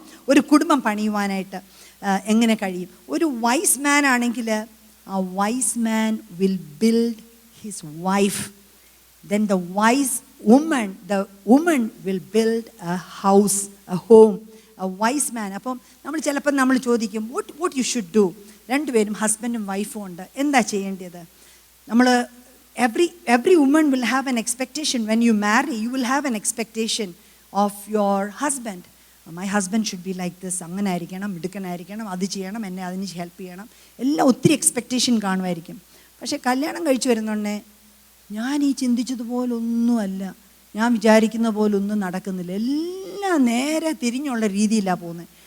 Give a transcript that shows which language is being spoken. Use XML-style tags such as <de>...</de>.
<ml>ഒരു കുടുംബം പണിയുവാനായിട്ട് എങ്ങനെ കഴിയും? ഒരു വൈസ് മാൻ ആണെങ്കിൽ ആ</ml> <en>Wise man will build his wife. Then the wise woman will build a house, a home, a wise man.</en> <ml>അപ്പം ചിലപ്പോൾ നമ്മൾ ചോദിക്കും,</ml> <en>What you should do?</en> <ml>രണ്ടുപേരും ഹസ്ബൻഡും വൈഫും ഉണ്ട്, എന്താ ചെയ്യേണ്ടത്?</ml> <en>നമ്മൾ every woman will have an expectation. When you marry, you will have an expectation of your husband. My husband should be like this,</en> <ml>അങ്ങനെ ആയിരിക്കണം, മിടുക്കനായിരിക്കണം, അത് ചെയ്യണം, എന്നെ അതിന് ഹെൽപ്പ് ചെയ്യണം, എല്ലാം ഒത്തിരി എക്സ്പെക്റ്റേഷൻ കാണുമായിരിക്കും. പക്ഷേ കല്യാണം കഴിച്ചു വരുന്നുണ്ടേ ഞാൻ ഈ ചിന്തിച്ചതുപോലൊന്നുമല്ല, ഞാൻ വിചാരിക്കുന്ന പോലൊന്നും നടക്കുന്നില്ല, എല്ലാം നേരെ തിരിഞ്ഞുള്ള രീതിയിലാണ് പോകുന്നത്.</ml>